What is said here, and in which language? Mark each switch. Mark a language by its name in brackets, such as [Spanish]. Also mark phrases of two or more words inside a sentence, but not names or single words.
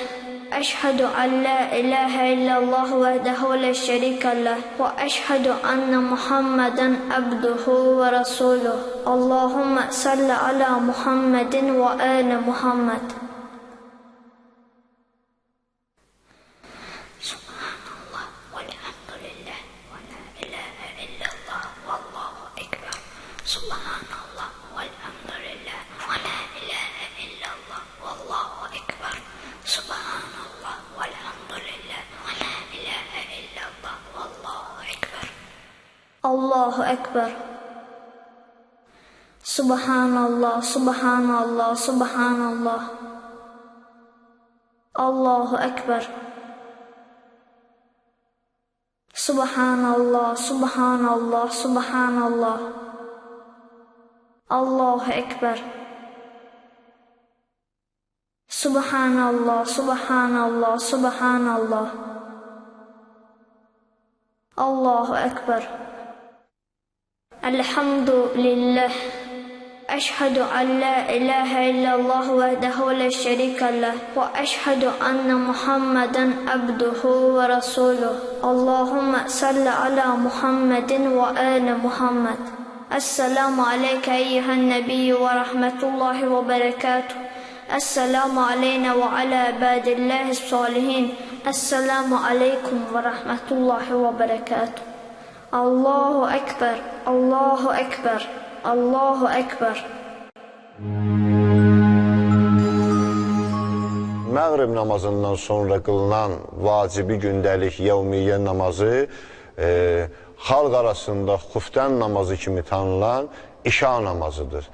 [Arabic] أشهد أن لا إله إلا الله وحده لا شريك له وأشهد أن محمدا عبده ورسوله اللهم صل على محمد وآل محمد. سبحان الله والحمد لله ولا إله إلا الله والله أكبر. سبحان الله والحمد لله ولا إله إلا الله والله أكبر. سبحان الله والحمد لله ولا إله إلا الله والله أكبر. الله أكبر. سبحان الله، سبحان الله، سبحان الله. الله أكبر. سبحان الله، سبحان الله، سبحان الله. الله أكبر. سبحان الله، سبحان الله، سبحان الله. الله أكبر. Elhamdülillah. أشهد أن لا إله إلا الله وحده لا شريك له وأشهد أن محمدا عبده ورسوله اللهم صل على محمد وآل محمد. السلام عليك أيها النبي ورحمة الله وبركاته. السلام علينا وعلى عباد الله الصالحين. السلام عليكم ورحمة الله وبركاته. الله أكبر، الله أكبر. الله أكبر. [Azerbaijani] Məğrib namazından sonra qılınan vacibi gündəlik yevmiyyə namazı xalq arasında xuftən namazı kimi tanınan işa namazıdır.